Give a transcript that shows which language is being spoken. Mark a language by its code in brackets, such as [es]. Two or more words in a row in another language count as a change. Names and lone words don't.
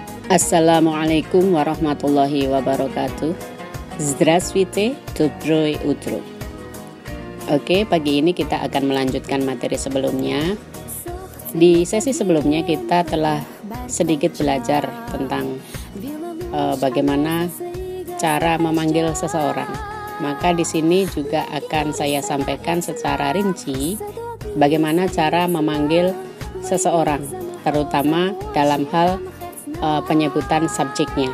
[ar] السلام عليكم ورحمة الله وبركاته. [ru] Здравствуйте, доброе утро. [id] Oke, pagi ini kita akan melanjutkan materi sebelumnya. Di sesi sebelumnya kita telah sedikit belajar tentang bagaimana cara memanggil seseorang. Maka di sini juga akan saya sampaikan secara rinci bagaimana cara memanggil seseorang, terutama dalam hal penyebutan subjeknya.